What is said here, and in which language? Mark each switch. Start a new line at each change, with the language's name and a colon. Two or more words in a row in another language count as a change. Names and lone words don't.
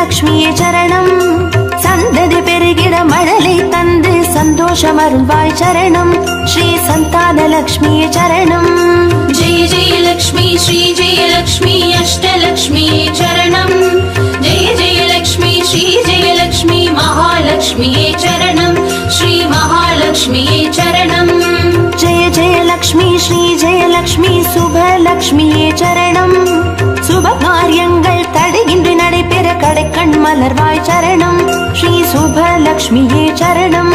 Tamil: மகாலட்சுமியே சரணம். சந்ததி பெருகிட மழலை தந்து சந்தோஷம் அருள்வாய் சரணம். ஸ்ரீ சந்தானலக்ஷ்மியே சரணம்.
Sanskrit: जय जय लक्ष्मी श्री जय लक्ष्मी अष्टलक्ष्मी चरणम् जय जय लक्ष्मी श्री जय लक्ष्मी महालक्ष्मी चरणम् श्री महालक्ष्मी चरणम् जय जय लक्ष्मी श्री जय लक्ष्मी
Tamil: சுபலக்ஷ்மியே சரணம். சுப காரியங்கள் தடையின்றி நடைபெற கடைக்கண் மலர்வாய் சரணம். ஸ்ரீ சுபலக்ஷ்மியே சரணம்.